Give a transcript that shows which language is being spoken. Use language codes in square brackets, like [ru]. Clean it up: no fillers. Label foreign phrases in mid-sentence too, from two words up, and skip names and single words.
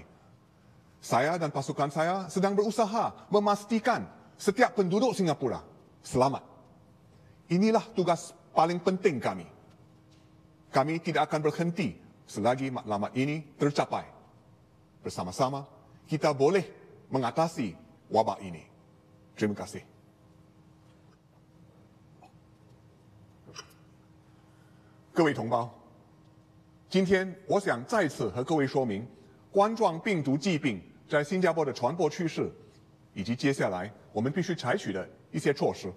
[ms] Saya dan pasukan saya sedang berusaha memastikan setiap penduduk Singapura selamat. Inilah tugas paling penting kami. Kami tidak akan berhenti selagi matlamat ini tercapai. Bersama-sama, kita boleh mengatasi wabak ini. Terima kasih. [zh] 各位同胞，今天我想再次和各位说明冠状病毒疾病在新加坡的传播趋势，以及接下来我们必须采取的一些措施。